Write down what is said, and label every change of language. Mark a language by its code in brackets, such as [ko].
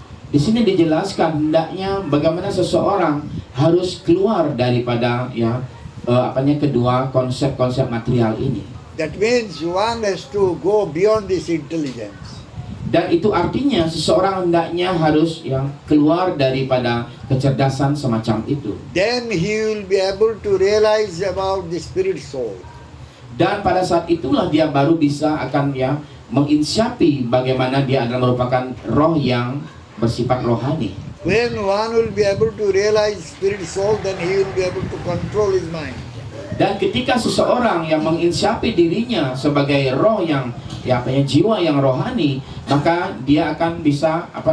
[id] Di sini dijelaskan hendaknya bagaimana seseorang harus keluar daripada kedua konsep-konsep material ini. [en] That means one has to go beyond this intelligence. [id] Dan itu artinya seseorang hendaknya harus keluar daripada kecerdasan semacam itu. [en] Then he will be able to realize about the spirit soul. [id] Dan pada saat itulah dia baru bisa akan menginsyapi bagaimana dia adalah merupakan roh yang bersifat rohani. [en] When one will be able to realize spirit soul, then he will be able to control his mind. [id] Dan ketika seseorang yang menginsyapi dirinya sebagai roh yang jiwa yang rohani, maka dia akan bisa